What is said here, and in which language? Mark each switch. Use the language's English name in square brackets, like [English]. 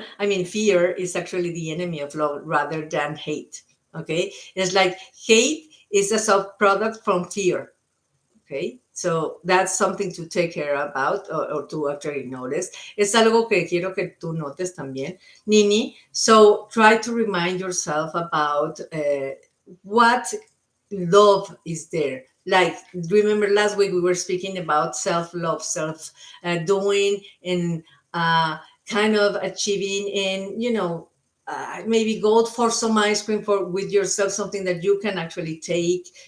[English] I mean, fear is actually the enemy of love rather than hate. Okay, it's like hate is a sub product from fear. Okay, so that's something to take care about or to actually notice. [Spanish] Es algo que quiero que tú notes también, Nini. [English] So try to remind yourself about what love is there. Like, remember last week we were speaking about self-love, self-doing, and kind of achieving, and maybe go for some ice cream for with yourself, something that you can actually take.